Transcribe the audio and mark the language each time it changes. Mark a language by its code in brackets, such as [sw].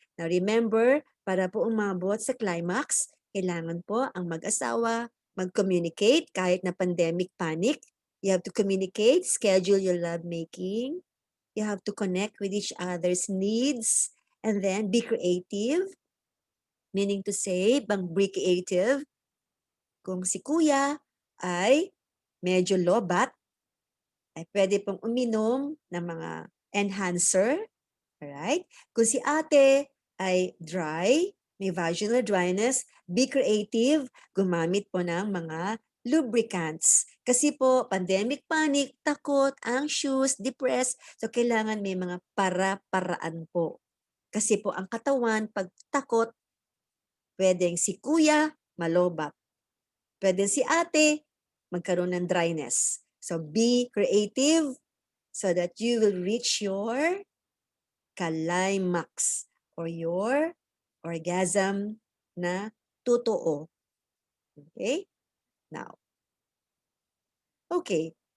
[tl] Now remember, para po umabot sa climax, kailangan po ang mag-asawa mag-communicate kahit na pandemic panic. [en] You have to communicate, schedule your love making. You have to connect with each other's needs and then be creative. Meaning to say, be creative. [tl] Kung si kuya ay medyo lobat, ay pwede pong uminom ng mga enhancer. Alright? Kung si ate ay dry, may vaginal dryness, [en] be creative, [tl] gumamit po ng mga lubricants. Kasi po, pandemic panic, takot, anxious, depressed, so kailangan may mga para-paraan po. Kasi po ang katawan, pag takot, pwedeng si kuya, malobat. Pwedeng si ate, magkaroon ng dryness. [en] So be creative so that you will reach your climax or your orgasm [tl] na totoo. [en] Okay? Now, okay.